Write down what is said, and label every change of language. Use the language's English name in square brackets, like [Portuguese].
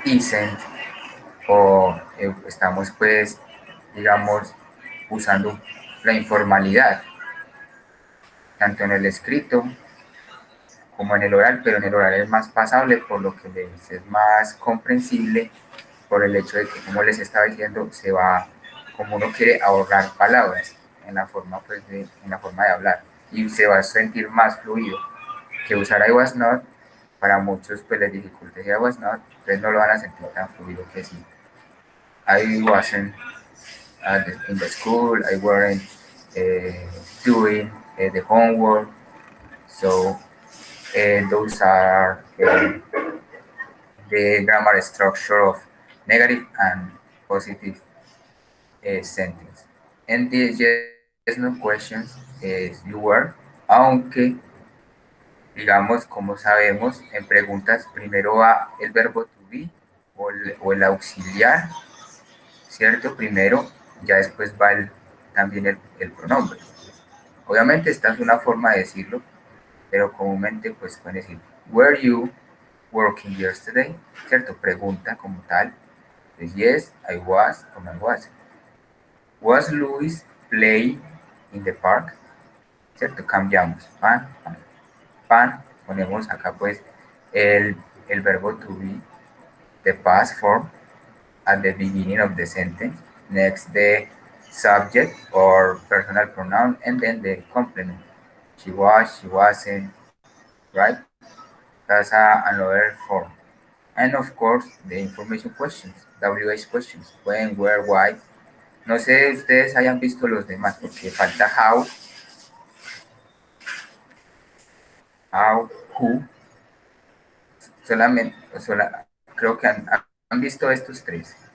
[Spanish] Isn't, o estamos pues, digamos, usando la informalidad, tanto en el escrito como en el oral, pero en el oral es más pasable, por lo que es más comprensible, por el hecho de que, como les estaba diciendo, se va, como uno quiere ahorrar palabras en la forma, pues, en la forma de hablar, y se va a sentir más fluido que usar [English] I was not. [Spanish] Para muchos pues les dificulta [English] I was not, [Spanish] entonces no lo van a sentir tan fluido que sí. [English] I wasn't in the school, I weren't doing the homework, so those are the grammar structure of negative and positive sentence. And the yes no questions is you were, [Spanish] aunque digamos, como sabemos, en preguntas primero va el verbo to be o el auxiliar, ¿cierto? Primero, ya después va también el pronombre. Obviamente esta es una forma de decirlo, pero comúnmente pues pueden decir, [English] were you working yesterday? [Spanish] ¿Cierto? Pregunta como tal. Pues, [English] yes, I was, [Spanish] o I was. [English] Was Louis playing in the park? [Spanish] ¿Cierto? Cambiamos. Pan, pan, pan. Ponemos acá pues el verbo to be, [English] the past form, at the beginning of the sentence. Next, the subject or personal pronoun, and then the complement. She was, she wasn't, right? That's another form. And of course, the information questions, WH questions, when, where, why. [Spanish] No sé si ustedes hayan visto los demás, porque falta how, who. Solamente, creo que han visto estos tres.